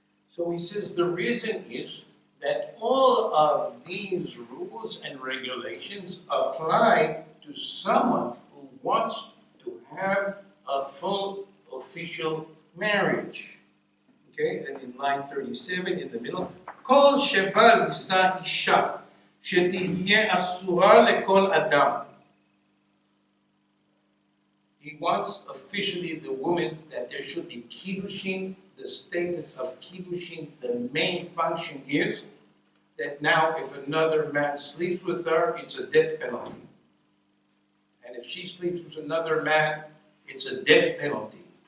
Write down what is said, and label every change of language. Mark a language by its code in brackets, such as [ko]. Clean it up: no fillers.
[en] So So he says the reason is that all of these rules and regulations apply to someone who wants to have a full official marriage. Okay, and in line 37 in the middle, [he] כל שבא לישא אישה שתהיה אסורה לכל אדם. [en] He wants officially the woman that there should be kiddushin. The status of kiddushin, the main function is that now if another man sleeps with her, it's a death penalty. And if she sleeps with another man, it's a death penalty.